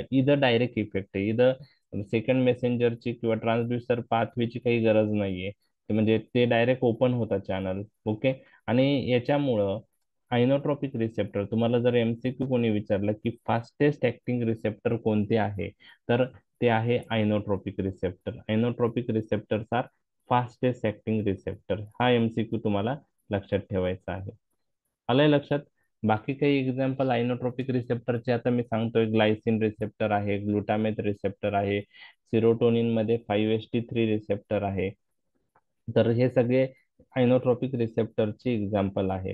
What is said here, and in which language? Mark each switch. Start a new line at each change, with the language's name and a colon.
Marathi: इथं direct effect आहे. इथं सेकंड मेसेंजरची किंवा ट्रान्सड्युसर पाथवेची काही गरज नाहीये. म्हणजे ते डायरेक्ट ओपन होता चॅनल. ओके. आणि याच्यामुळं आयनोट्रॉपिक रिसेप्टर, तुम्हाला जर MCQ कोणी विचारलं की फास्टेस्ट ऍक्टिंग रिसेप्टर कोणते आहे, तर ते आहे inotropic receptor.
English: Ionotropic receptors are fastest acting receptor.
Marathi: हा MCQ तुम्हाला लक्षात ठेवायचा आहे. आलंय लक्षात? बाकी काही एक्झाम्पल आयनोट्रॉपिक रिसेप्टरचे आता मी सांगतोय. ग्लायसिन रिसेप्टर आहे, ग्लुटामेट रिसेप्टर आहे, सिरोटोनिन मध्ये 5HT3 रिसेप्टर आहे. तर हे सगळे आयनोट्रॉपिक रिसेप्टरची एक्झाम्पल आहे.